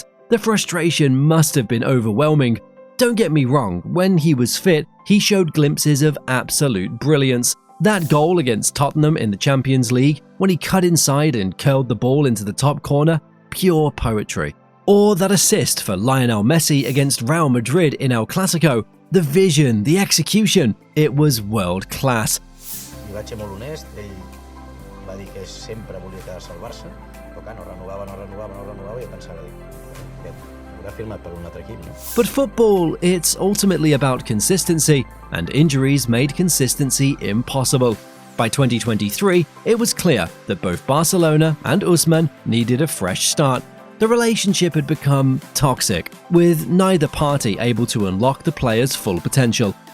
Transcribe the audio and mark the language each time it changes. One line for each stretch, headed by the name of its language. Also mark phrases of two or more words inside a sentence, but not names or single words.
English: The frustration must have been overwhelming. Don't get me wrong, when he was fit, he showed glimpses of absolute brilliance. That goal against Tottenham in the Champions League, when he cut inside and curled the ball into the top corner, pure poetry. Or that assist for Lionel Messi against Real Madrid in El Clásico, the vision, the execution, it was world class.
Catalan: I vaig ser molt honest, ell va dir que sempre volia quedar-se al Barça, però que no renovava i jo pensava, haurà firmat per un altre equip, no?
English: But football, it's ultimately about consistency, and injuries made consistency impossible. By 2023, it was clear that both Barcelona and Ousmane needed a fresh start. The relationship had become toxic, with neither party able to unlock the player's full potential.